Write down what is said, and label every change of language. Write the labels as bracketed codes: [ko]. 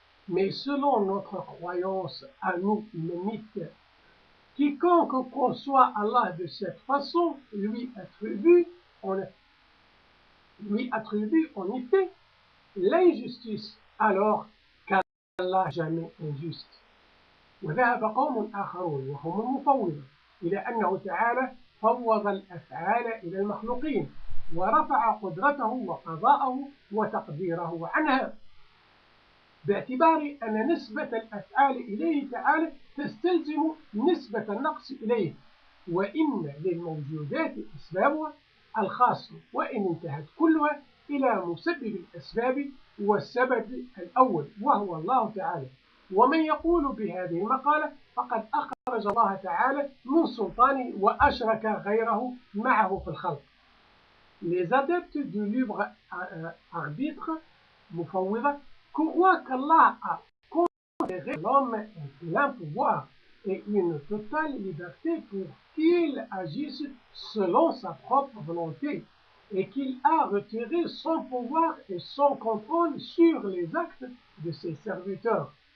[fr] Mais selon notre croyance à nous humanistes, quiconque conçoit Allah de cette façon lui attribue en effet l'injustice alors qu'Allah jamais injuste. [ar] وذهب قوم آخرون وهم المفوضة إلى أنه تعالى فوض الأفعال إلى المخلوقين ورفع قدرته وقضاءه وتقديره عنها باعتبار أن نسبة الأفعال إليه تعالى تستلزم نسبة النقص إليه، وإن للموجودات أسبابها الخاصة وإن انتهت كلها إلى مسبب الأسباب والسبب الأول وهو الله تعالى. ومن يقول بهذه المقالة فقد أخرج الله تعالى من سلطانه وأشرك غيره معه في الخلق. [fr] Les adeptes du libre arbitre, Mufawwida, croient qu'Allah a conféré à l'homme un plein pouvoir et une totale liberté pour qu'il agisse selon sa propre volonté et qu'il a retiré son pouvoir et son contrôle sur les actes de ses serviteurs.